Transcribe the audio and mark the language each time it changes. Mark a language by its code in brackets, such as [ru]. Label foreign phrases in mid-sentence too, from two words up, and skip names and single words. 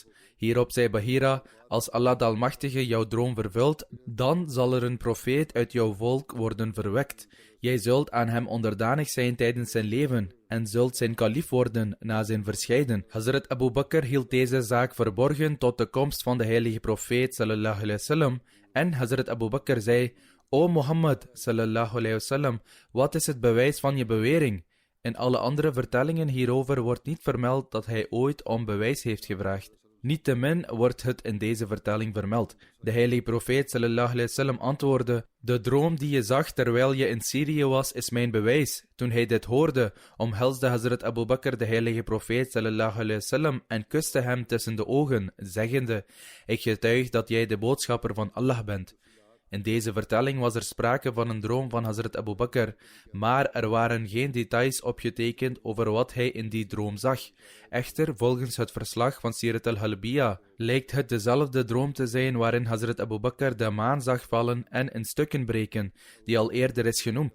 [nl] Hierop zei Bahira: als Allah de Almachtige jouw droom vervult, dan zal er een profeet uit jouw volk worden verwekt. Jij zult aan hem onderdanig zijn tijdens zijn leven en zult zijn kalief worden na zijn verscheiden. Hazrat Abu Bakr hield deze zaak verborgen tot de komst van de heilige profeet [ar] صلى الله عليه وسلم [nl] en Hazrat Abu Bakr zei: O Mohammed [ar] صلى الله عليه وسلم, [nl] wat is het bewijs van je bewering? In alle andere vertellingen hierover wordt niet vermeld dat hij ooit om bewijs heeft gevraagd. Niettemin wordt het in deze vertelling vermeld. De heilige profeet [ar] صلى الله عليه وسلم [nl] antwoordde: de droom die je zag terwijl je in Syrië was, is mijn bewijs. Toen hij dit hoorde, omhelsde Hazrat Abu Bakr de heilige profeet [ar] صلى الله عليه وسلم [nl] en kuste hem tussen de ogen, zeggende: ik getuig dat jij de boodschapper van Allah bent. In deze vertelling was er sprake van een droom van Hazrat Abu Bakr, maar er waren geen details opgetekend over wat hij in die droom zag. Echter, volgens het verslag van Sirat al-Halbiya, lijkt het dezelfde droom te zijn waarin Hazrat Abu Bakr de maan zag vallen en in stukken breken, die al eerder is genoemd.